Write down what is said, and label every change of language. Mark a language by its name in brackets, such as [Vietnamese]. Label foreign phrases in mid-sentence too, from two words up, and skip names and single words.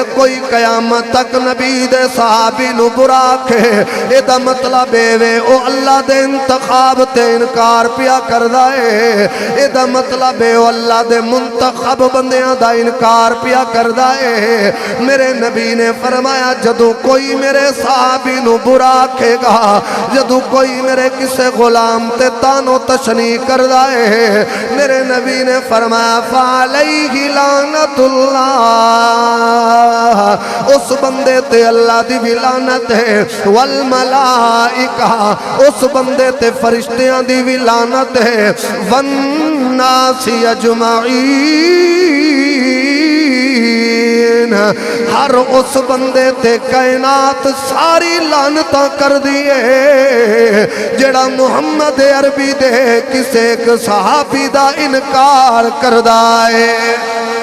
[Punjabi] کوئی قیامت تک نبی دے صحابی نو برا کے ایدہ مطلب وے او اللہ دے انتخاب تے انکار پیا کر دائے ایدہ مطلب او اللہ دے منتخب بندیاں دا انکار پیا کر دائے میرے نبی نے فرمایا جدو کوئی میرے صحابی نو برا کھے گا جدو کوئی میرے کسے غلام تے تانو تشنی کر دائے میرے نبی نے فرمایا [Arabic] فعلیہ لعنت اللہ [Punjabi] اس بندے تے اللہ دی بھی لعنت ہے والملائکہ اس بندے تے فرشتیاں دی بھی لعنت ہے [Arabic] والناس اجمعین [Punjabi] ہر اس بندے تے کائنات ساری لعنتاں کر دیئے جڑا محمد عربی دے کسے ایک صحابی دا انکار کر دائے